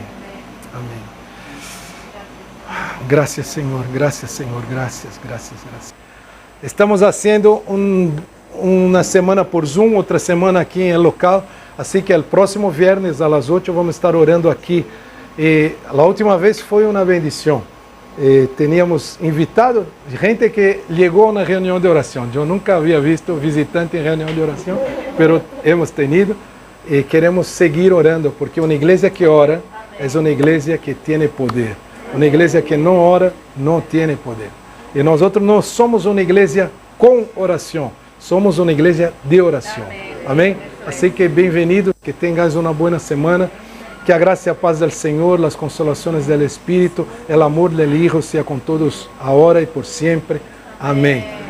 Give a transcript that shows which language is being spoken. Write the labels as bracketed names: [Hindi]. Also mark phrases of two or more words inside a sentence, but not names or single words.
[Portuguese] Amém. Graças, Senhor. Graças, Senhor. Graças, graças, graças. Estamos fazendo uma semana por Zoom, outra semana aqui em local. Assim que o próximo viernes, às 8, vamos estar orando aqui. E a última vez foi uma bendição. [Spanish] Teníamos invitado gente [Portuguese] que chegou na reunião de oração. Eu nunca havia visto visitante em reunião de oração, mas [Spanish] hemos tenido. [Portuguese] E queremos seguir orando, porque uma igreja que ora é uma igreja que tem poder. Uma igreja que não ora não tem poder. E nós outros não somos uma igreja com oração, somos uma igreja de oração. Amém? Assim que bem-vindo, que tenhas uma boa semana, que a graça e a paz do Senhor, as consolações do Espírito, o amor do Hijo seja com todos, agora e por sempre.